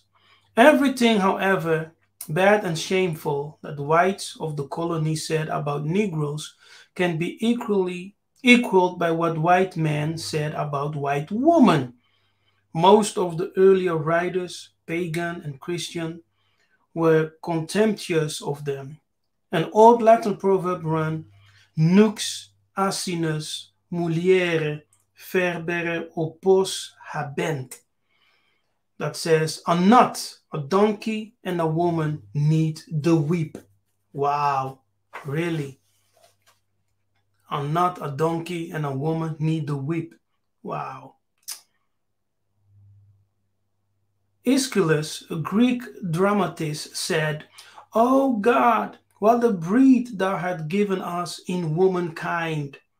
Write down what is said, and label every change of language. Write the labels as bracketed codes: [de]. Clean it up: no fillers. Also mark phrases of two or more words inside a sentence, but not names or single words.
[en] Everything, however, bad and shameful that the whites of the colony said about Negroes can be equaled by what white men said about white women. Most of the earlier writers, pagan and Christian, were contemptuous of them. An old Latin proverb ran, [la] nux asinus muliere ferbere opos habent. [en] That says, a nut, a donkey, and a woman need the whip. Wow, really? A nut, a donkey, and a woman need the whip. Wow. Aeschylus, a Greek dramatist, said, O God, what a breed thou hast given us in womankind.